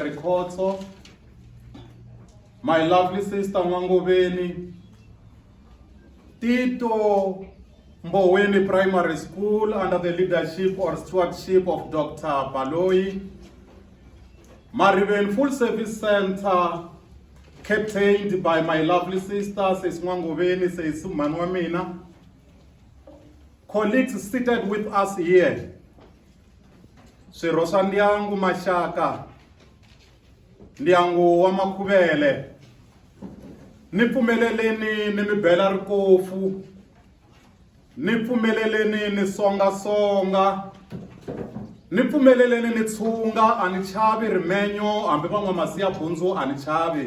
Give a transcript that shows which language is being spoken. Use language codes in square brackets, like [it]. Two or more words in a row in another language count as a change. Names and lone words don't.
[en] Rikotso, my lovely sister Mangobeni, Tito Mboweni Primary School under the leadership or stewardship of Dr. Baloi, Mariben Full Service Center, captained by my lovely sister, Sis Mangobeni, Sis Manwamina, colleagues seated with us here, [ts] Swirho Ndyangu Mashaka, Ndyangu wa Makhuvele, ni pfumeleleni ni mi bela rikofu, ni pfumeleleni ni songa, ni pfumeleleni ni tshunga, a ni chavi rimenyo, hambi van'wamasiya bundzu a ni chavi.